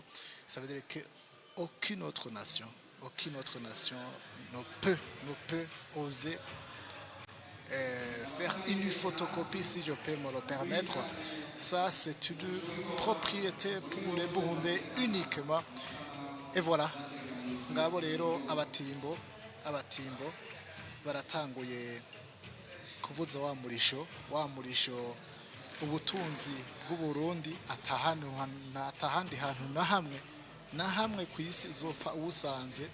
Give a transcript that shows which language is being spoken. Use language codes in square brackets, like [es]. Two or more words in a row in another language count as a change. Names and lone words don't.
[fr] Ça veut dire qu'aucune autre nation ne peut oser faire une photocopie, si je peux me le permettre. Ça, c'est une propriété pour les Burundais uniquement. Et voilà. [rn] Ngabo rero abatimbo baratanguye kuvuza wa murisho ubutunzi bw'Uburundi atahandi hantu na hamwe ku isi izopfa ubusanze.